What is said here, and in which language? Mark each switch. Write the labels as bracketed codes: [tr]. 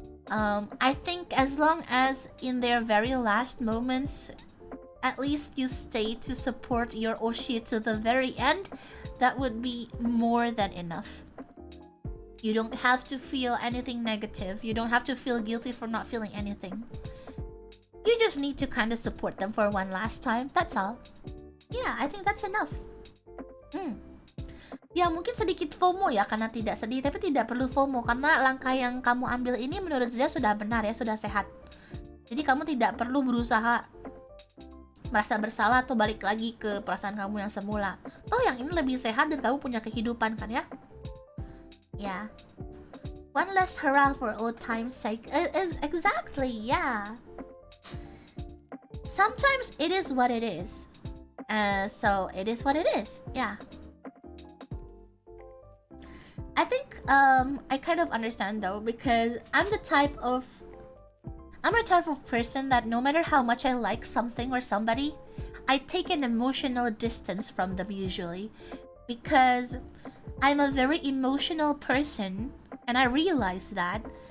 [en] I think as long as in their very last moments, at least you stay to support your oshi to the very end, that would be more than enough. You don't have to feel anything negative. You don't have to feel guilty for not feeling anything. You just need to kind of support them for one last time. That's all. Yeah, I think that's enough. [id] Ya mungkin sedikit FOMO ya karena tidak sedih, tapi tidak perlu FOMO karena langkah yang kamu ambil ini menurut saya sudah benar ya, sudah sehat. Jadi kamu tidak perlu berusaha merasa bersalah atau balik lagi ke perasaan kamu yang semula. Toh yang ini lebih sehat dan kamu punya kehidupan kan ya? Ya. [en] One last hurrah for old time's sake. Exactly, yeah. Sometimes it is what it is. So it is what it is. Yeah. I think I kind of understand though because I'm the type of person that no matter how much I like something or somebody, I take an emotional distance from them usually because I'm a very emotional person and I realize that.